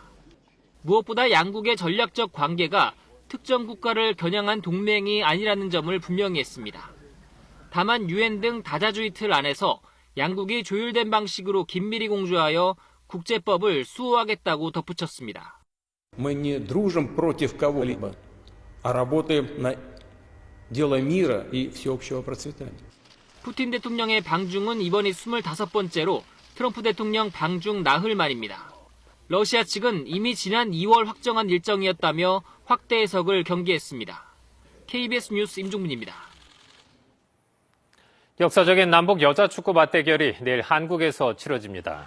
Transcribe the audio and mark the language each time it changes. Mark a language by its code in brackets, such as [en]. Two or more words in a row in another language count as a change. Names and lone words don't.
[ko] 무엇보다 양국의 전략적 관계가 특정 국가를 겨냥한 동맹이 아니라는 점을 분명히 했습니다. 다만 유엔 등 다자주의 틀 안에서 양국이 조율된 방식으로 긴밀히 공조하여 국제법을 수호하겠다고 덧붙였습니다. [ru] Мы не дружим против кого-либо, а работаем на дело мира и всеобщего процветания. [ko] 푸틴 대통령의 방중은 이번이 25번째로 트럼프 대통령 방중 나흘 만입니다. 러시아 측은 이미 지난 2월 확정한 일정이었다며 확대 해석을 경계했습니다. KBS 뉴스 임종민입니다. 역사적인 남북 여자축구 맞대결이 내일 한국에서 치러집니다.